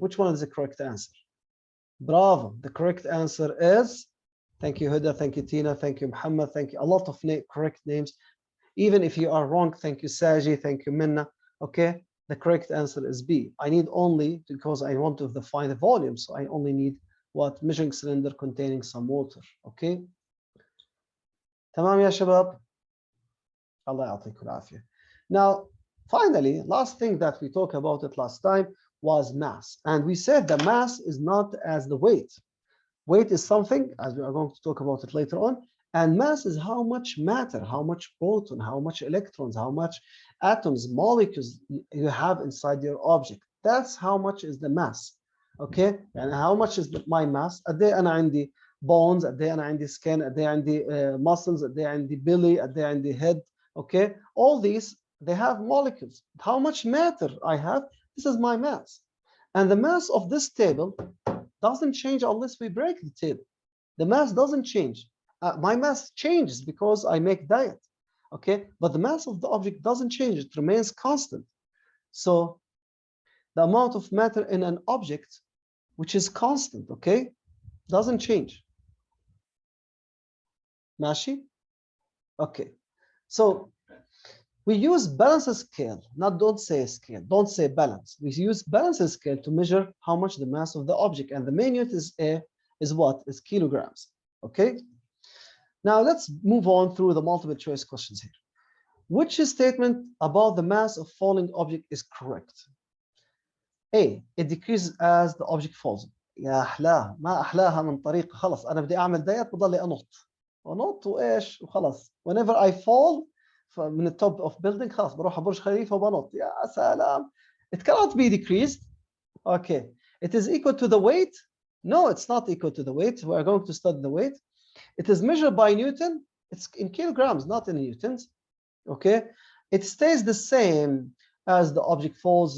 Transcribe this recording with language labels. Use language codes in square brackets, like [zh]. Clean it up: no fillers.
[en] Which one is the correct answer? Bravo. The correct answer is, thank you, Huda, thank you, Tina, thank you, Muhammad, thank you. A lot of correct names. Even if you are wrong, thank you, Saji, thank you, Minna. Okay. The correct answer is B. I need only, because I want to define the volume, so I only need what? Measuring cylinder containing some water. Okay. [ar] تمام يا شباب؟ الله يعطيكم العافية. [en] Now, finally, last thing that we talked about it last time was mass. And we said the mass is not as the weight. Weight is something, as we are going to talk about it later on, and mass is how much matter, how much proton, how much electrons, how much atoms, molecules you have inside your object. That's how much is the mass. Okay, and how much is my mass? [ar] قد ايه انا عندي bones, قد ايه انا عندي skin, قد ايه عندي muscles, قد ايه عندي belly, قد ايه عندي head. [en] Okay, all these they have molecules. How much matter I have? This is my mass, and the mass of this table doesn't change unless we break the table. The mass doesn't change. My mass changes because I make diet. Okay, but the mass of the object doesn't change. It remains constant. So the amount of matter in an object, which is constant, okay, doesn't change. [ar] ماشي? Okay. [en] So we use balance scale, not don't say scale, don't say balance. We use balance scale to measure how much the mass of the object, and the main unit is what? Is kilograms. Okay. Now let's move on through the multiple choice questions here. Which statement about the mass of falling object is correct? A. It decreases as the object falls. [ar] يا أحلاها، ما أحلاها من طريقة. خلاص أنا بدي أعمل دايت بضلي أنط وإيش وخلاص. [en] Whenever I fall من the top of building [ar] خلاص بروح برج خليفة وبنط. يا سلام. [en] It cannot be decreased. Okay. It is equal to the weight. No, it's not equal to the weight. We are going to study the weight. It is measured by Newton. It's in kilograms, not in newtons. Okay. It stays the same as the object falls.